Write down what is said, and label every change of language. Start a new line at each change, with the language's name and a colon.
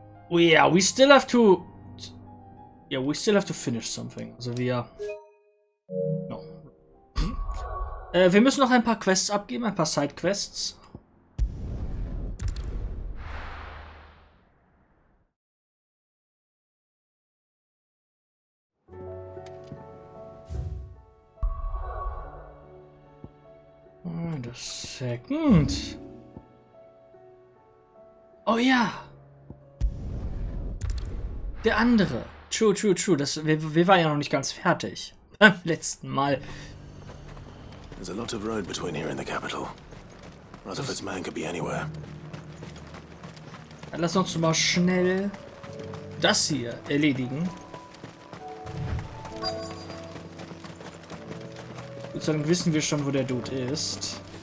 English: We still have to finish something.
German: Also wir müssen noch ein paar Quests abgeben, ein paar Side-Quests.
English: The second.
German: Oh ja. Der andere.
English: True.
German: Wir waren ja noch nicht ganz fertig. Beim letzten Mal.
English: There's a lot of road between here and the capital. Rutherford's man could be anywhere.
German: Dann lass uns mal schnell das hier erledigen. Sozusagen wissen wir schon, wo der Dude ist.